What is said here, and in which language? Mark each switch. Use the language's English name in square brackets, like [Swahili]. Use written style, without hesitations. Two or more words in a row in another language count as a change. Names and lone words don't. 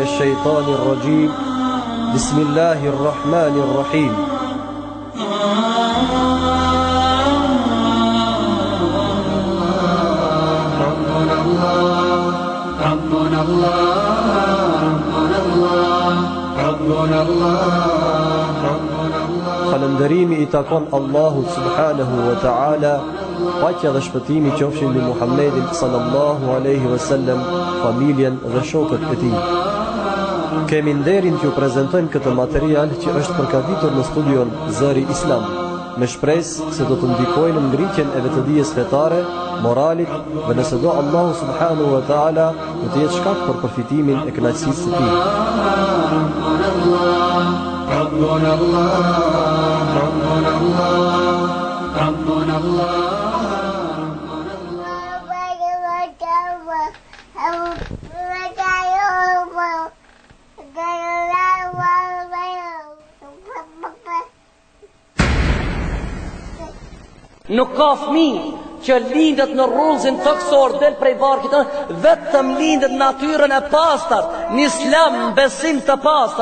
[Arabic] الشيطان الرجيم بسم الله الرحمن الرحيم ربنا الله ربنا الله ربنا الله [Albanian] Falëndërimi i takon Allahut [Arabic] سبحانه وتعالى, [Albanian] paqja dhe shpëtimi qofshin mbi Muhammedin [Arabic] صلى الله عليه وسلم, [Albanian] familjen dhe shokët e tij. Kemi nderin t'ju prezantojmë këtë material që është përgatitur në studion Zëri Islam, me shpresë se do të ndikojnë në ngritjen e vetëdijes fetare, moralit dhe nëse do Allahu [Arabic] سبحانه وتعالى [Albanian] do të jetë shkak për përfitimin e kënaqësisë së tij. [Arabic] ربنا الله ربنا الله ربنا الله [Albanian] Nuk ka fëmijë që lindet në rrullzin toksor del prej barkit, vetëm lindet natyrën e pastër, në islam, në besim të pastër.